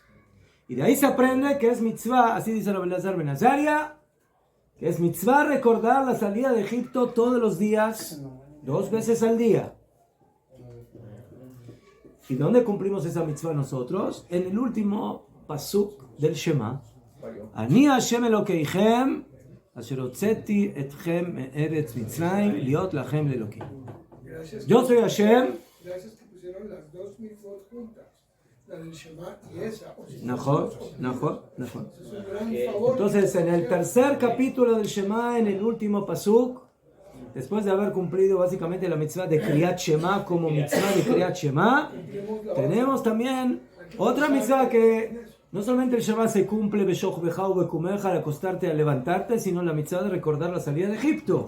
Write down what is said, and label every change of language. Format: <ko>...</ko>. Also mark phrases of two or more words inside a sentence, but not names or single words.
<es>Y de ahí se aprende que es mitzvah, así dice Rabbi Elazar ben Azaria, que es mitzvah recordar la salida de Egipto todos los días, 2 veces al día. ¿Y dónde cumplimos esa mitzvah nosotros? En el último pasuk del Shema.</es> <he>אני השם אלהיכם, אשר הוצאתי אתכם מארץ מצרים, להיות לכם לאלהים.</he> <es>Yo soy Hashem. Gracias que pusieron las dos mitzvot juntas. La del Shema y esa. Mejor. Favor. Entonces, en el tercer capítulo del Shema, en el último pasuk, después de haber cumplido básicamente la mitzvah de</es> <he>קריאת שמע</he> <es>como mitzvah de</es> <he>קריאת שמע,</he> <es>tenemos también otra mitzvah que no solamente el Shema se cumple</es> <he>בשכבך ובקומך</he> <es>al acostarte, al levantarte, sino la mitzvah de recordar la salida de Egipto.</es>